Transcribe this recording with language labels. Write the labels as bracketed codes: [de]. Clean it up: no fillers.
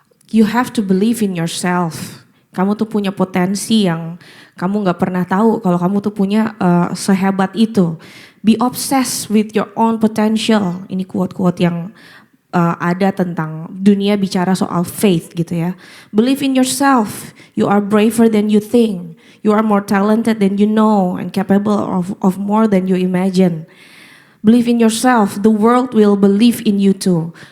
[en] You have to believe in yourself. [id] Kamu tuh punya potensi yang kamu gak pernah tahu kalau kamu tuh punya sehebat itu. [en] Be obsessed with your own potential. [id] Ini quote-quote yang ada tentang dunia bicara soal faith gitu ya. [en] Believe in yourself. You are braver than you think. You are more talented than you know and capable of more than you imagine. Believe in yourself. The world will believe in you too.